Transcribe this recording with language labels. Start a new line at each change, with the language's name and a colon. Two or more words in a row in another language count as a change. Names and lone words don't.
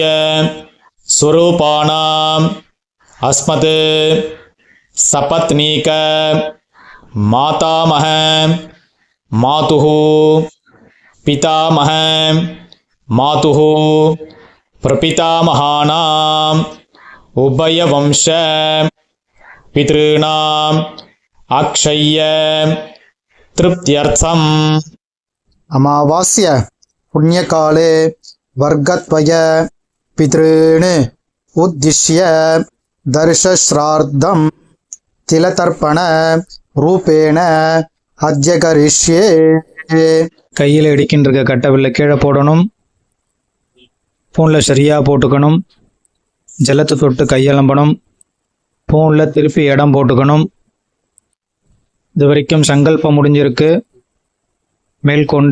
Sanskrit: स्वरूपाणाम् अस्मत् सपत्नीक मातामह मातुः पितामह मातुः प्रपितामहानाम् उभयवंश पितॄणाम् अक्षय्य तृप्त्यर्थम्. अमावास्य पुण्यकाले वर्गत्वय पितॄन् उद्दिश्य दर्शश्राद्धं तिलतर्पण रूपेण अद्य करिष्ये.
Tamil: கையில் இடிக்கின்ற கட்டவில்லை கீழே போடணும். பூனில் சரியாக போட்டுக்கணும். ஜலத்தை தொட்டு கையலம்பணும். பூனில் திருப்பி இடம் போட்டுக்கணும். இது வரைக்கும் சங்கல்பம் முடிஞ்சிருக்கு. மேற்கொண்டு